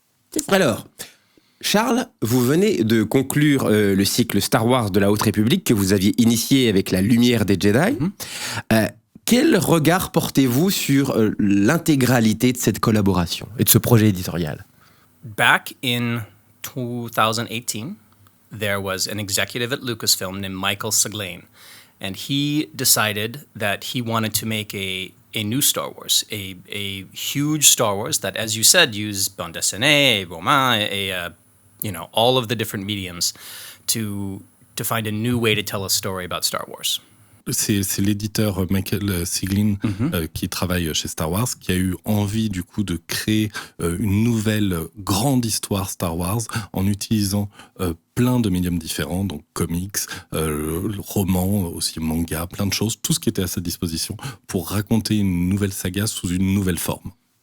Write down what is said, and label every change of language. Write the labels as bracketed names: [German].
[French] C'est ça. Alors, Charles, vous venez de conclure le cycle Star Wars de la Haute République que vous aviez initié avec la lumière des Jedi. Quel regard portez-vous sur l'intégralité de cette collaboration et de ce projet éditorial? [English] Back in 2018, there was an executive at Lucasfilm named Michael Siglain, and he decided that he wanted to make a new Star Wars, a huge Star Wars that, as you said, used [French] bande dessinée, roman, [English] all of the different mediums to find a new way to tell a story about Star Wars. [French] C'est l'éditeur Michael Siglain qui travaille chez Star Wars, qui a eu envie du coup de créer une nouvelle grande histoire Star Wars en utilisant plein de médiums différents, donc comics, romans, aussi manga, plein de choses, tout ce qui était à sa disposition pour raconter une nouvelle saga sous une nouvelle forme.